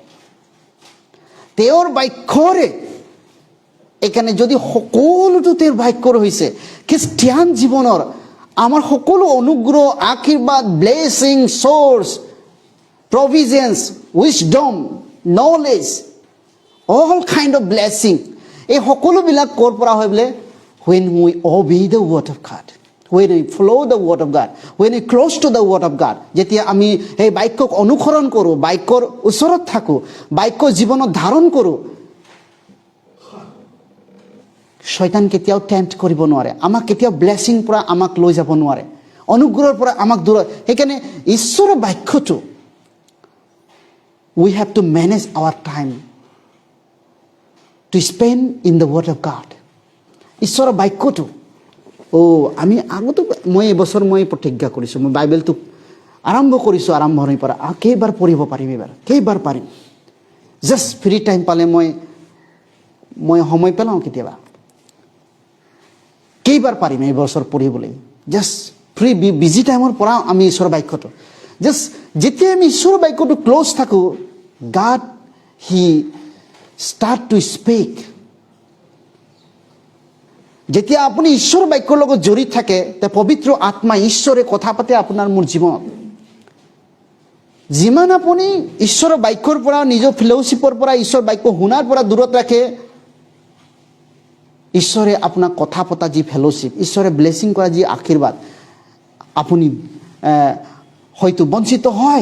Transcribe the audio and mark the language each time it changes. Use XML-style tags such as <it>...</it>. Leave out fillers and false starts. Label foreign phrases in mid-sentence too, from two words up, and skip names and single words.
<as>তেওঁৰ বাক্যৰে, এইকাৰণে যদি সকলোটো তেওঁৰ বাক্যৰ হৈছে, খ্ৰীষ্টিয়ান জীৱনৰ আমাৰ সকলো অনুগ্ৰহ, আশীৰ্বাদ, ব্লেছিং, চ'ৰ্চ, প্ৰভিজেন্স, উইজডম, নলেজ,</as> <en>all kind of blessing,</en> <as>এই সকলোবিলাক ক'ৰ পৰা হয় বোলে?</as> <en>when we obey the word of God, when we follow the word of God, when we close to the word of God,</en> <as>যেতিয়া আমি সেই বাক্যক অনুসৰণ কৰোঁ, বাক্যৰ ওচৰত থাকোঁ, বাক্য জীৱনত ধাৰণ কৰোঁ, শয়তান কেতিয়াও টেম্প্ট কৰিব নোৱাৰে, আমাক কেতিয়াও ব্লেছিং পৰা আমাক লৈ যাব নোৱাৰে, অনুগ্ৰহৰ পৰা আমাক দূৰত। সেইকাৰণে ঈশ্বৰৰ বাক্যটো</as> <en>we have to manage our time to spend in the word of God.</en> <as>ঈশ্বৰৰ বাক্যটো আমি আগতো মই এবছৰ প্ৰতিজ্ঞা কৰিছোঁ, মই বাইবেলটো আৰম্ভ কৰিছোঁ, আৰম্ভণিৰ পৰা কেইবাৰ পঢ়িব পাৰিম, এইবাৰ কেইবাৰ পাৰিম।</as> <en>just free time</en> <as>পালে মই সময় পেলাওঁ, কেতিয়াবা কেইবাৰ পাৰিম এই বছৰ পঢ়িবলৈ।</as> <en>just free busy time</en> <as>পৰা আমি ঈশ্বৰৰ বাক্যটো জাষ্ট যেতিয়া আমি ঈশ্বৰৰ বাক্যটো ক্ল'জ থাকোঁ,</as> <en>God he start to speak.</en> <as>যেতিয়া আপুনি ঈশ্বৰৰ বাক্যৰ লগত জড়িত থাকে, তে পবিত্ৰ আত্মা ঈশ্বৰে কথা পাতে আপোনাৰ মোৰ জীৱনত। যিমান আপুনি ঈশ্বৰৰ বাক্যৰ পৰা, নিজৰ ফেলোশ্বিপৰ পৰা, ঈশ্বৰৰ বাক্য শুনাৰ পৰা দূৰত ৰাখে, ঈশ্বৰে আপোনাক কথা পতা যি ফেলোশ্বিপ, ঈশ্বৰে ব্লেছিং কৰা যি আশীৰ্বাদ, আপুনি হয়তো বঞ্চিত হয়।</as>